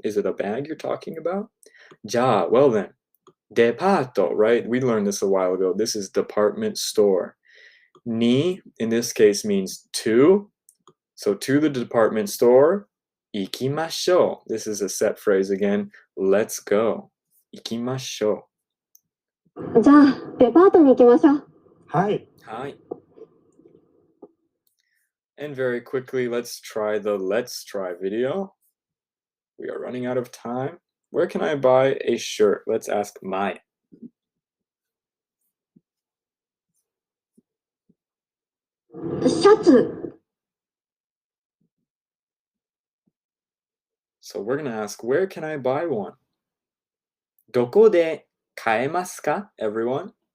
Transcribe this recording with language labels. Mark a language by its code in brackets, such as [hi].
[en] Is it a bag you're talking about? Ja, well then. Departo, right? We learned this a while ago. This is department store. Ni, in this case, means to. So to the department store. [ja] Ikimashou. [en] This is a set phrase again. Let's go. [ja] Ikimashou. じゃあ、デパートに行きましょう。はい。 [en] Hi. And very quickly, let's try the let's try video. We are running out of time. Where can I buy a shirt? Let's ask Mai. [ja] シャツ、 [en] So we're going to ask, where can I buy one? [ja] どこで買えますか, [en] everyone?